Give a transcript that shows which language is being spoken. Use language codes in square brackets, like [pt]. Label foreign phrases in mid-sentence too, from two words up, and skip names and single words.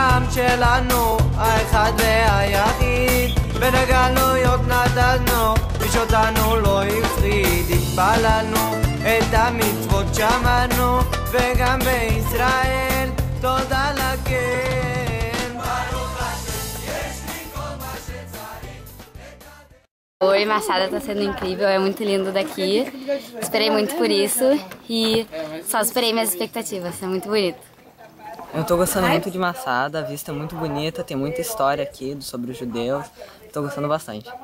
[he] שלנו, האחד והיחיד, בין הגלויות נדדנו, איש אותנו לא הפחיד, התפללנו, את המצוות שמענו, וגם בישראל תודה לכן. ברוך השם, יש לי כל מה שצריך. [pt] Oi, Machada, tá sendo incrível, é muito lindo daqui. Esperei muito por isso e só superei minhas expectativas, é muito bonito. Eu tô gostando muito de Machada, a vista é muito bonita, tem muita história aqui sobre os judeus. Tô gostando bastante.